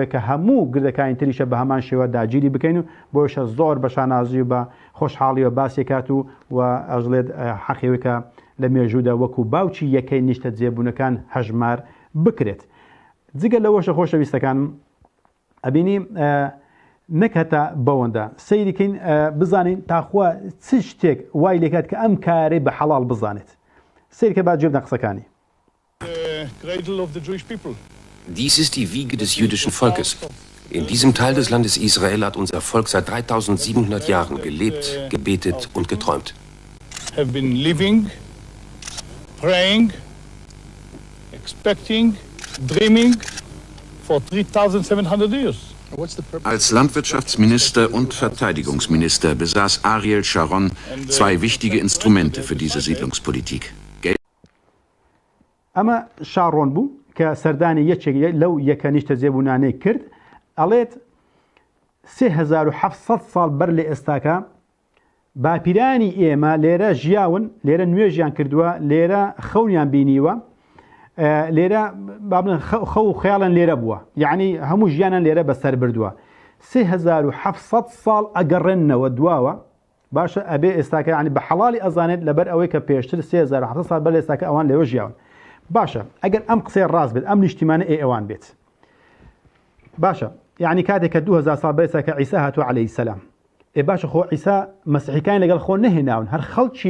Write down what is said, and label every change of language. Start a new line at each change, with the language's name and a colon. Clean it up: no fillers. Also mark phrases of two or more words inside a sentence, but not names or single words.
Central Kurdish: کە هەموو گردەکانی تریشە بە هەمان شێوە داگیری بکەین و بۆشە زۆر بە شانازی و بە خۆشحاڵی و باسیکات و ئەژڵێت حەقیەوەی کە لە مێژوودا وەکو باوچی یەکەی نیشتەجێبوونەکان هەژمار بکرێت جگە لەوەشە خۆشەویستەکانم ئەبینی نەکەتە بەوەندە سەیریکەین بزانین تاخوا چ شتێک وای لێکات کە ئەم کارەی بە حەڵال بزانێت سیرکە با جێبدە قسەکانی
German: Dies ist die Wiege des jüdischen Volkes. In diesem Teil des Landes Israel hat unser Volk seit 3700 Jahren gelebt, gebetet und geträumt.
English: Have been living, praying, expecting, dreaming for 3700 years.
German: Als Landwirtschaftsminister und Verteidigungsminister besaß Ariel Sharon zwei wichtige Instrumente für diese Siedlungspolitik.
Central Kurdish: ئەمە شارۆن بوو کە سەردانی یەکێک لەو یەکە نیشتەجێبوونانەی کرد ئەڵێت 3700 ساڵ بەر لە ئێستاکە باپیرانی ئێمە لێرە ژیاون لێرە نوێژیان کردووە لێرە خەونیان بینیوە لێرە خەو و خەیاڵن لێرە بووە یعنی هەموو ژیانان لێرە بەسەر بردووە 3700 ساڵ ئەگەڕێنەوە دواوە باشە ئەبێ ئێستاکە ینی بە حەڵالی ئەزانێت لەبەر ئەوەی کە پێشتر 3700 ساڵ بەر لە ئێستاکە ئەوان لێوە ژیاون باشە ئەگەر ئەم قسەی ڕاست بێت ئەم نیشتیمانە ئێوان بێت باشە یعنی کاتێک کە 2000 ساڵ بەر ئێستا کە عیسا هاتووە عەلەیهی سەلام باشە خۆ عیسا مەسیحیەکانی لەگەڵ خۆ نەهێناون هەر خەڵکی